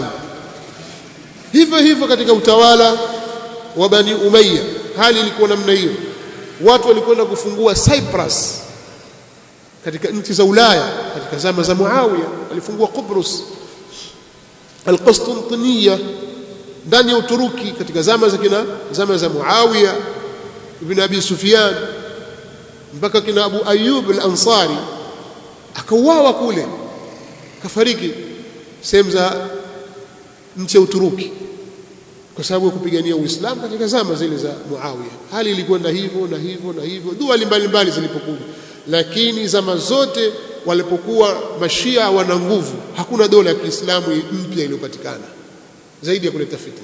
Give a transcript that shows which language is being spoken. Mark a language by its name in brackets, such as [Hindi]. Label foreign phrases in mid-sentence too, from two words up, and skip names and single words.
[Swahili] Hivyo hivyo katika utawala wa Bani Umayya hali ilikuwa namna hiyo. Watu walikwenda kufungua Cyprus katika nchi za Ulaya katika zama za Muawiya, walifungua Qubrus, Al-Qustantiniya ndani ya Uturuki katika zama za Muawiya ibn Abi Sufyan, mpaka kina Abu Ayyub al-Ansari akauawa kule, kafariki sehemu za nchi ya Uturuki. kwa sababu ya kupigania Uislamu katika zama zile za Muawiya. Hali ilikwenda hivyo na hivyo na hivyo, dua mbalimbali zilipokuja. Lakini zama zote walipokuwa mashia wana nguvu, hakuna dola ya Kiislamu mpya iliyopatikana zaidi ya kuleta fitna.